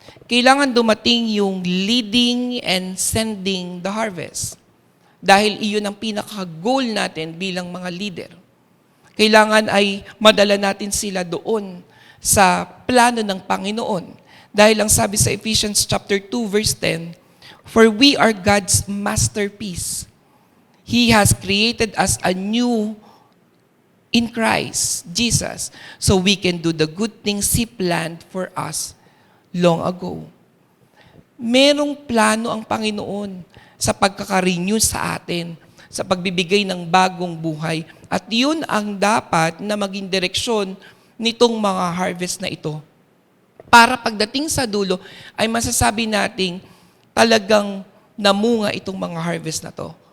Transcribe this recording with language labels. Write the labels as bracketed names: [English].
[Filipino] Kailangan dumating yung [English] leading and sending the harvest. [Filipino] Dahil iyon ang pinaka-goal natin bilang mga leader. Kailangan ay madala natin sila doon sa plano ng Panginoon. Dahil ang sabi sa [English] Ephesians chapter 2 verse 10, "For we are God's masterpiece. He has created us anew in Christ, Jesus, so we can do the good things He planned for us long ago." [Filipino] Merong plano ang Panginoon sa pagkaka-renew sa atin, sa pagbibigay ng bagong buhay. At yun ang dapat na maging direksyon nitong mga harvest na ito. Para pagdating sa dulo, ay masasabi nating talagang namunga itong mga harvest na to.